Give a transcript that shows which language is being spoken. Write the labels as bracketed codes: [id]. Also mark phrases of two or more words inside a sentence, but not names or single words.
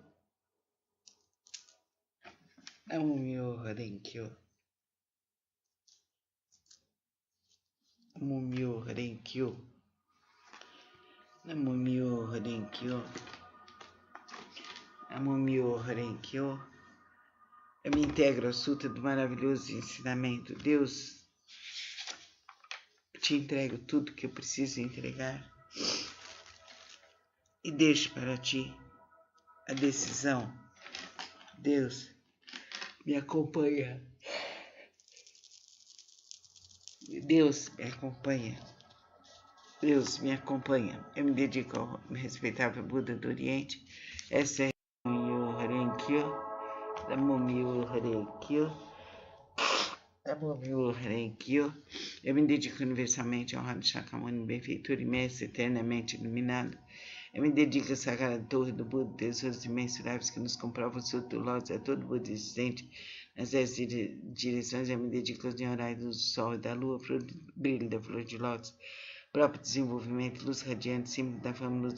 [ja] 南無妙法蓮華経. 南無妙法蓮華経. 南無妙法蓮華経。南無妙法蓮華経. [pt] Eu me integro ao Sutra do maravilhoso ensinamento. Deus, te entrego tudo que eu preciso entregar e deixo para ti a decisão. Deus, me acompanha. Deus, me acompanha. Deus, me acompanha. Eu me dedico ao respeitável Buda do Oriente. Essa é a Myoho Renge-kyo. [ja] 南無妙法蓮華経。南無妙法蓮華経. [pt] Eu me dedico universalmente ao Honrado Shakyamuni, benfeitor imenso, eternamente iluminado. Eu me dedico à Sagrada Torre do Buda, tesouros imensuráveis que nos comprovam o Sutra do Lótus a todo Buda existente nas 10 direções. Eu me dedico aos Nyorais do Sol e da Lua, brilho da flor de Lótus, próprio desenvolvimento, luz radiante, símbolo da fama, luz